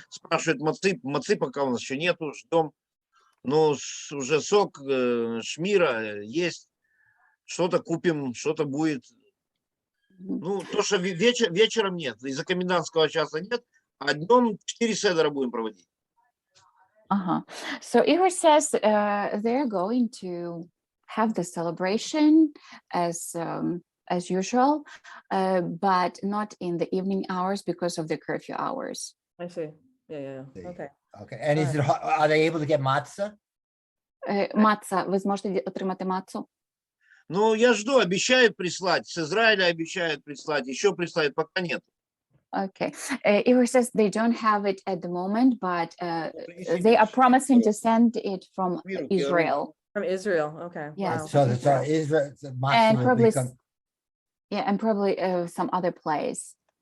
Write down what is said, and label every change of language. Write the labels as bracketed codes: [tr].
[ru] Спрашивают мацы пока у нас еще нету, ждем. Но уже сок, шмира есть. Что-то купим, что-то будет. Ну, то, что вечером нет, из-за комендантского часа нет, а днем 4 седера будем проводить. Uh-huh. [en] So Igor says they're going to have the celebration as usual, but not in the evening hours because of the curfew hours. I see. Yeah. Okay. Okay, and are they able to get matzah? [uk] Маца, ви зможете отримати мацу? [ru] Ну, я жду, обещают прислать, с Израиля обещают прислать, еще прислать, пока нет. [en] Okay. Igor says they don't have it at the moment, but they are promising to send it from Israel. From Israel. Okay. Yes. Wow. So Israel, matzah And will probably, become. and probably some other place.